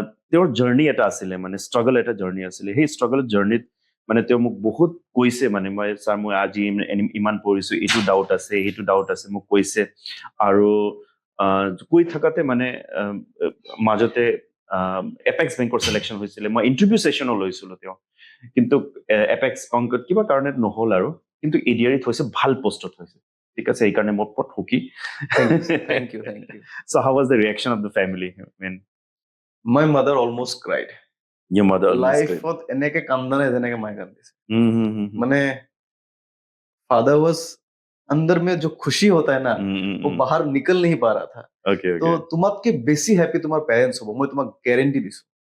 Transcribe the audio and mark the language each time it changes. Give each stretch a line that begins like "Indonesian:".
Assamese: তেওঁৰ জাৰ্নি এটা আছিলে মানে ষ্ট্ৰাগল এটা জাৰ্নি আছিলে সেই ষ্ট্ৰাগল জাৰ্নিত মানে তেওঁ মোক বহুত কৈছে মানে মই ছাৰ মই আজি ইমান পঢ়িছো এইটো ডাউট আছে সেইটো ডাউট আছে মোক কৈছে আৰু কৈ থাকাতে মানে মাজতে এপেক্স বেংকৰ চিলেকশ্যন হৈছিলে মই ইণ্টাৰভিউ ছেশ্যনো লৈছিলো তেওঁ কিন্তু এপেক্স অংকত কিবা কাৰণে নহ'ল আৰু কিন্তু এডিআৰিত হৈছে ভাল পোষ্টত হৈছে ঠিক আছে এইকাৰণে মই বহুত সুখী
English: thank you so how was the reaction of the family my mother almost cried your mother
Assamese: life ot eneke kanda na jeneke mai kandise mane
English: father was
Hindi: अंदर में जो खुशी होता है ना वो बाहर निकल नहीं पा रहा था
Assamese: तो তোমাতকে বেছি হ্যাপি তোমাৰ পেৰেন্টছ হ'ব মই তোমাক গ্যাৰান্টি দিছো